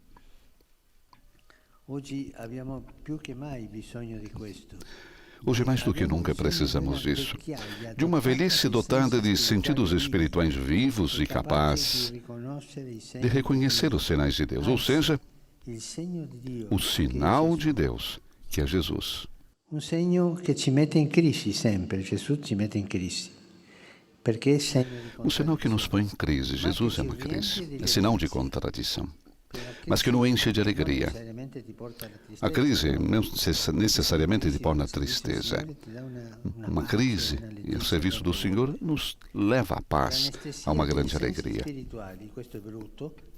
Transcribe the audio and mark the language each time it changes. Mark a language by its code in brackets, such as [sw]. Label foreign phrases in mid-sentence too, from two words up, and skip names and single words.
[pt] Hoje, mais do que nunca, precisamos disso. De uma velhice dotada de sentidos espirituais vivos e capaz de reconhecer os sinais de Deus, ou seja, o sinal de Deus, que é Jesus. [it] Segno che ci mette in crisi sempre, Gesù ci mette in crisi. Perché [pt] Um sinal que nos põe em crise. Jesus é uma crise. É sinal de contradição, mas que nos enche de alegria. A crise não necessariamente te torna tristeza. Uma crise, e o serviço do Senhor nos leva à paz, a uma grande alegria.